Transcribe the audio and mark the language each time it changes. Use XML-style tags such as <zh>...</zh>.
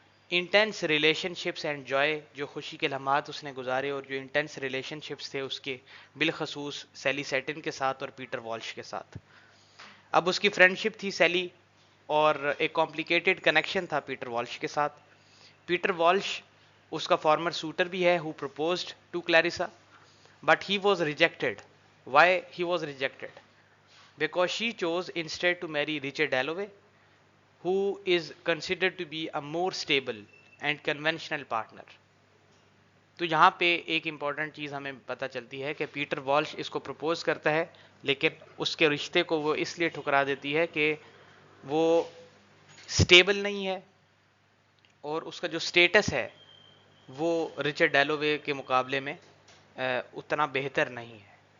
<en>intense relationships and joy,</en> <hi>जो खुशी के लम्हात उसने गुजारे और जो इंटेंस रिलेशनशिप्स थे उसके, बिलखसूस सैली सेटिन के साथ और पीटर वॉल्श के साथ. अब उसकी फ्रेंडशिप थी सैली, और एक कॉम्प्लिकेटेड कनेक्शन था पीटर वॉल्श के साथ. पीटर वॉल्श उसका फॉर्मर सूटर भी है</hi> <en>Who proposed to Clarissa, but he was rejected. Why he was rejected? Because she chose instead to marry Richard Dalloway, who is considered to be a more stable and conventional partner.</en> <hi>तो यहाँ पे एक important चीज़ हमें पता चलती है कि Peter Walsh इसको प्रपोज करता है, लेकिन उसके रिश्ते को वो इसलिए ठुकरा देती है कि वो स्टेबल नहीं है और उसका जो स्टेटस है वो रिचर्ड डैलोवे के मुकाबले में उतना बेहतर नहीं है.</hi>